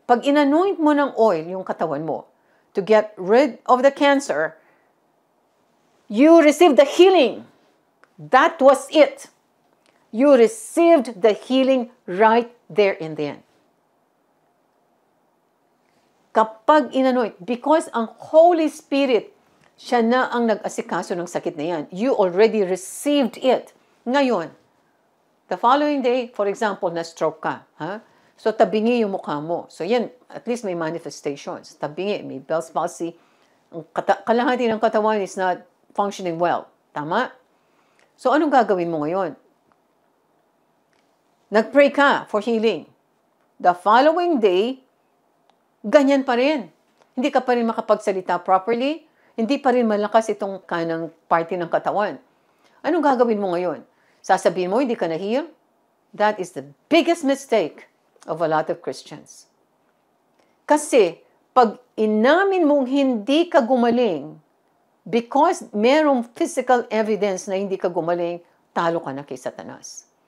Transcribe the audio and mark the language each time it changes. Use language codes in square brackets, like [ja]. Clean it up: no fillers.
[tl] Pag inanoint mo ng oil yung katawan mo [en] to get rid of the cancer, you receive the healing. That was it. You received the healing right there and then. [tl] Kapag inanoint, because ang Holy Spirit, siya na ang nag-asikaso ng sakit na yan. [en] You already received it. Ngayon, the following day, for example, na-stroke ka. Ha? [tl] So, tabingi yung mukha mo. So, yan, at least may manifestations. Tabingi, may Bell's palsy. Ang kalahati ng katawan [en] is not functioning well. [tl] Tama? So, anong gagawin mo ngayon? Nag-pray ka [en] for healing. The following day, [tl] ganyan pa rin. Hindi ka pa rin makapagsalita properly. Hindi pa rin malakas itong kanang party ng katawan. Anong gagawin mo ngayon? Sasabihin mo, hindi ka na-heal? [en] That is the biggest mistake of a lot of Christians. [tl] Kasi, pag inamin mong hindi ka gumaling, because merong physical evidence na hindi ka gumaling, talo ka na kay Satanas.